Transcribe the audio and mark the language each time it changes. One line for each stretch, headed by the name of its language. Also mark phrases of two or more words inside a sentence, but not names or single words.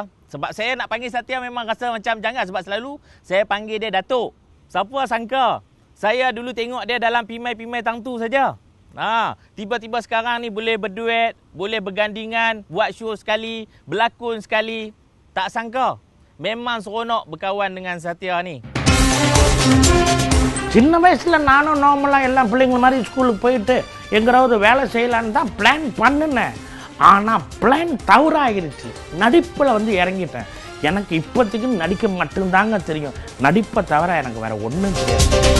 Malay: Sebab saya nak panggil Satya memang rasa macam jangan. Sebab selalu saya panggil dia Datuk. Siapa sangka saya dulu tengok dia dalam Pimai-Pimai Tangtu saja. Tiba-tiba sekarang ni boleh berduet, boleh bergandingan, buat show sekali, berlakon sekali. Tak sangka. Memang seronok berkawan dengan Satya ni.
Tamil: சின்ன வயசில் நானும் நார்மலாக எல்லா பிள்ளைங்கள மாதிரி ஸ்கூலுக்கு போயிட்டு எங்காவது வேலை செய்யலான்னு தான் பிளான் பண்ணினேன். ஆனால் பிளான் தவறாகிருச்சு. நடிப்பில் வந்து இறங்கிட்டேன். எனக்கு இப்போதைக்கு நடிக்க மட்டும்தாங்க தெரியும். நடிப்பை தவிர எனக்கு வேறு ஒன்றும் தெரியாது.